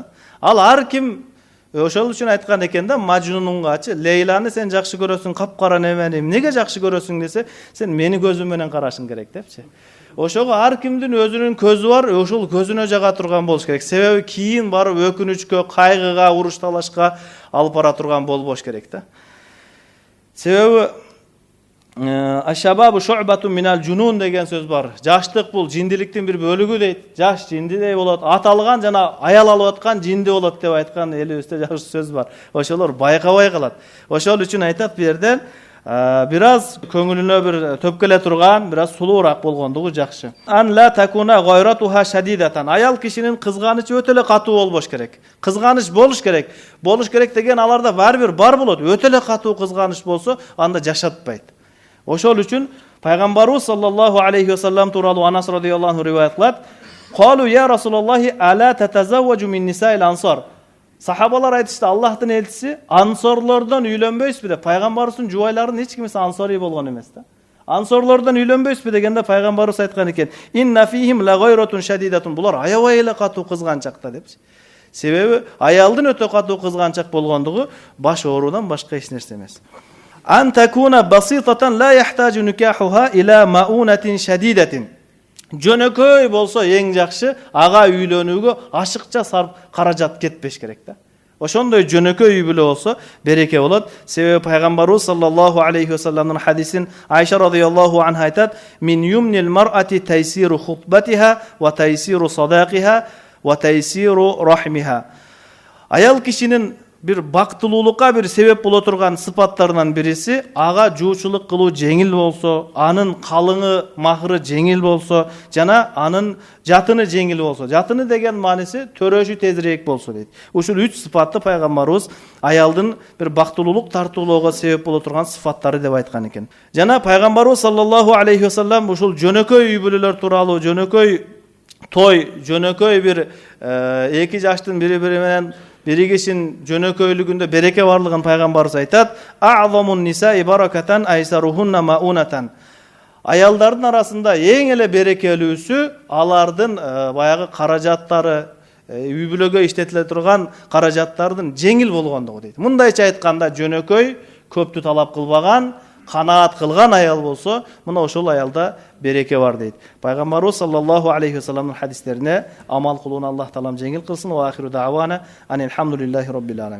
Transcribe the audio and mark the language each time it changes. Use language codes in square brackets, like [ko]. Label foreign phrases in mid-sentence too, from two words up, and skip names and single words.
[ky] Ал ар ким ошол үчүн айткан экен да, Мажнунгачы: "Лейланы сен жакшы көрөсүң, капкара немени эмнеге жакшы көрөсүң?" десе, "Сен мени көзүм менен карашың керек" депчи. Ошого ар кимдин өзүнүн көзү бар, ошол көзүнө жага турган болуш керек. Себеби кийин барып өкүнүчкө, кайгыга, уруш талашка алып бара турган болбош керек да. Себеби [ar] الشباب شعبة من الجنون [ky] деген söz бар. Жаштык бул жиндиликтин бир бөлүгү дейт. Жаш жиндидей болот. Аталган жана аял алып аткан жинди болот деп айткан элибизде жакшы сөз бар. Ошолор байкабай калат. Ошол үчүн айтат бу жерден бир аз көңүлүнө бир төпкөлө турган, бир аз сулуураак болгондугу жакшы. [ar] أن لا تكون غيرتها شديدة. [ky] Аял кишинин кызганычы өтө эле катуу болбош керек. Кызганыч болуш керек. Болуш керек деген аларда бир бар болот. Өтө эле катуу кызганыч болсо, анда жашатпайт. Ошол үчүн пайгамбарыбыз [ar] صلى الله عليه وسلم [ky] тууралуу Анас [ar] رضي الله عنه [ky] риваят кылат. [ar] قالوا يا رسول الله ألا تتزوج من نساء الأنصار. [ky] Сахабалар айтышты, Аллахтын элчиси ансорлордон үйлөнбөйсүзбү деп. Пайгамбарыбыздын жубайларынын эч кимиси ансори болгон эмес да. Ансорлордон үйлөнбөйсүзбү дегенде пайгамбарыбыз айткан экен: [ar] "إن فيهم لغيرة شديدة." [ky] Булар аябай эле катуу кызганчакта депчи. Себеби аялдын өтө катуу кызганчак болгондугу баш оорудан башка эч нерсе эмес. [ar] أن تكون بسيطة لا يحتاج نكاحها إلى مؤونة شديدة. [ky] Жөнөкөй болсо эң жакшы, ага үйлөнүүгө ашыкча сарп каражат кетпеш керек да. Ошондой жөнөкөй үй бүлө болсо береке болот. Себеби пайгамбарыбыз [ar] صلى الله عليه وسلم хадисин Айша رضي الله عنها айтат: "من يمن المرأة تيسير خطبتها وتيسير صداقها وتيسير رحمها." [ky] Аял кишинин бир бактылуулукка бир себеп боло турган сыпаттарынан бириси ага жуучулук кылуу жеңил болсо, анын калыңы, махыры жеңил болсо, жана анын жатыны жеңил болсо. Жатыны деген мааниси төрөшү тезирээк болсо дейт. Ушул 3 сыпатты пайгамбарыбыз аялдын бир бактылуулук тартуулоого себеп боло турган сыпаттары деп айткан экен. Жана пайгамбарыбыз [ar] صلى الله عليه وسلم [ky] ушул жөнөкөй үй бүлөлөр тууралуу, жөнөкөй той, жөнөкөй бир эки жаштын бири-бири менен биригишин жөнөкөйлүгүндө береке барлыгын пайгамбарыбыз айтат: [ar] "أعظم النساء بركة أيسرهن مؤونة." [ky] Аялдардын арасында эң эле берекелүүсү алардын баягы каражаттары, үй бүлөгө иштетиле турган каражаттардын жеңил болгондугу дейт. Мындайча айтканда жөнөкөй, көптү талап кылбаган, канаат кылган аял болсо, мына ошол аялда береке бар дейт. Пайгамбарыбыз [ar] صلى الله عليه وسلم [ky] хадистерине амал кылууну Аллах таалам жеңил кылсын. [ar] وآخر دعوانا أن الحمد لله رب العالمين.